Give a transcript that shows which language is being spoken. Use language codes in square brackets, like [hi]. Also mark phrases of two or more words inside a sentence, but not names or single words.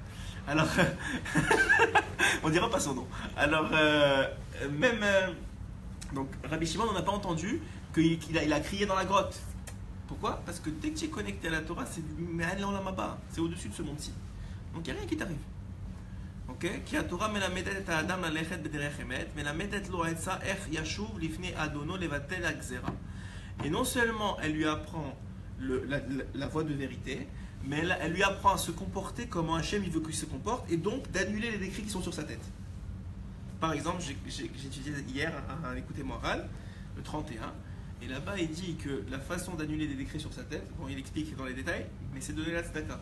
[fr] Alors, on dira pas son nom. Alors, donc Rabbi Shimon, on n'a pas entendu qu'il a crié dans la grotte. Pourquoi? Parce que dès que tu es connecté à la Torah, c'est au-dessus de ce monde-ci. Donc il n'y a rien qui t'arrive. Ok? [he] כי תורה מלמדת את אדם ללכת בדרך אמת מלמדת לו עצה איך ישוב לפני אדונו לבטל הגזרה. [fr] Et non seulement elle lui apprend la voie de vérité, mais elle lui apprend à se comporter comme Hachem il veut qu'il se comporte, et donc d'annuler les décrets qui sont sur sa tête. Par exemple, j'ai étudié hier un écouté moral, le 31, et là-bas il dit que la façon d'annuler des décrets sur sa tête, bon il explique dans les détails, mais c'est donner la tzedaka.